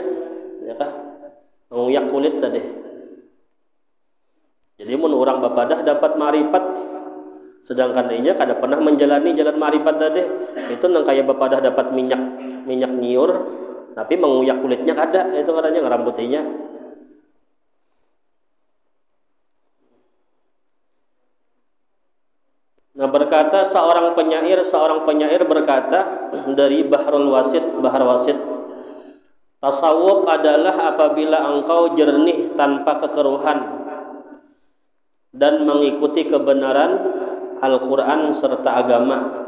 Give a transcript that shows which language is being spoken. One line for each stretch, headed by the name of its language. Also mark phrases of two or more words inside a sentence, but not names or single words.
Indonesian: Ya kan? Menguyak kulit tadi.
Banjar: Jadi mun orang bapadah dapat marifat sedangkan dia kada pernah menjalani jalan marifat tadi, itu nang kaya bapadah dapat minyak nyiur tapi menguyak kulitnya kada, itu ngarannya ngarambutinya.
Indonesian: Nah berkata seorang penyair berkata dari Bahar Wasit, tasawuf adalah apabila engkau jernih tanpa kekeruhan dan mengikuti kebenaran Al-Quran serta agama.